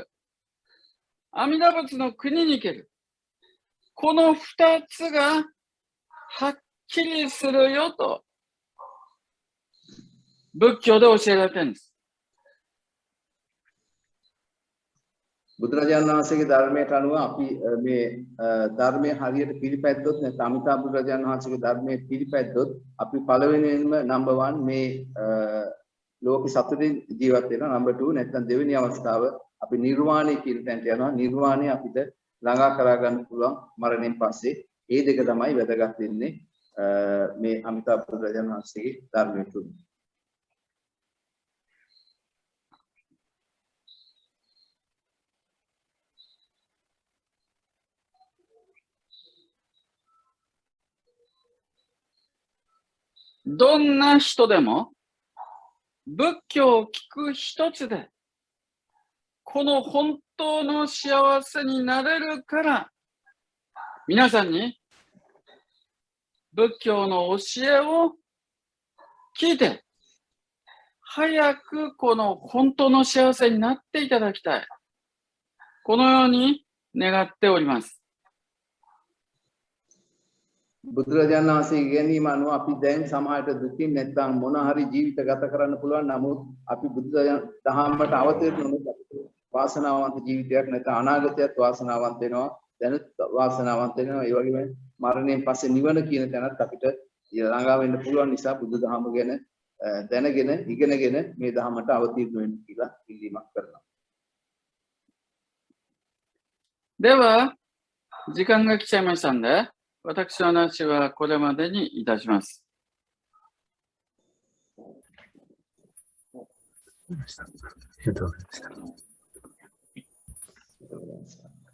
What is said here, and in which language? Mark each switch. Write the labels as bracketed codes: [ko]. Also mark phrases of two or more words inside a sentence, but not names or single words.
[ja] 阿弥陀仏の国に行ける。この2つがはっきりするよと、仏教で教えられてるんです。 [si] බුදුරජාණන් වහන්සේගේ ධර්මයට අනුව අපි මේ ධර්මයේ හරියට පිළිපැද්දොත් නැත්නම් අමිතා බුදුරජාණන් වහන්සේගේ ධර්මයේ පිළිපැද්දොත් අපි පළවෙනියෙන්ම නම්බර් 1 මේ ලෝක සතුටින් ජීවත් වෙනවා නම්බර් 2 නැත්නම් දෙවෙනි අවස්ථාව අපි නිර්වාණය කියන තැනට යනවා නිර්වාණය අපිට ළඟා කරා ගන්න පුළුවන් මරණයෙන් පස්සේ ඒ දෙක තමයි වැදගත් වෙන්නේ මේ අමිතා බුදුරජාණන් වහන්සේගේ ධර්මයේ තුල [ja] どんな人でも仏教を聞く一つでこの本当の幸せになれるから皆さんに仏教の教えを聞いて早くこの本当の幸せになっていただきたい。このように願っております。 [si] බුදුරජාණන් වහන්සේ ඉගෙනීම අනුව අපි දැන් සමාජයට දුකින් නැත්නම් මොන හරි ජීවිත ගත කරන්න පුළුවන් නමුත් අපි බුදු දහමට අවතීර්ණ වුණොත් වාසනාවන්ත ජීවිතයක් නැත්නම් අනාගතයත් වාසනාවන්ත වෙනවා දැනුත් වාසනාවන්ත වෙනවා ඒ වගේම මරණයෙන් පස්සේ නිවන කියන තැනත් අපිට ළඟා වෙන්න පුළුවන් නිසා බුදු දහම ගැන දැනගෙන ඉගෙනගෙන මේ දහමට අවතීර්ණ වෙන්න කියලා ඉල්ලීමක් කරනවා. [ja] では時間が来ちゃいましたんで 私の話はこれまでにいたします。ありがとうございました。